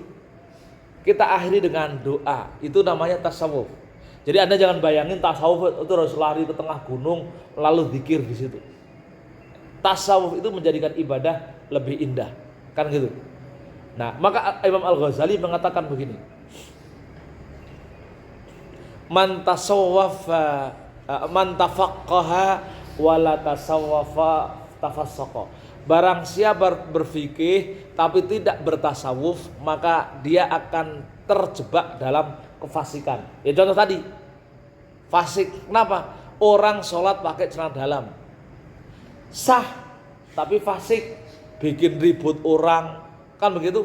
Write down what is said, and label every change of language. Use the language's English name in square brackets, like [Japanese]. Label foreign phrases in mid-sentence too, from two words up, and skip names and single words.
[Indonesian] Kita akhiri dengan doa. Itu namanya tasawuf. Jadi Anda jangan bayangin tasawuf itu harus lari ke tengah gunung lalu zikir di situ. Tasawuf itu menjadikan ibadah lebih indah, kan gitu. Nah, maka Imam Al-Ghazali mengatakan begini. [Arabic] من تصوف من تفقه ولا تصوف تفسق. [Indonesian] Barang siapa berfikih tapi tidak bertasawuf, maka dia akan terjebak dalam kefasikan. Ya contoh tadi, fasik. Kenapa? Orang sholat pakai celana dalam, sah, tapi fasik, bikin ribut orang, kan begitu?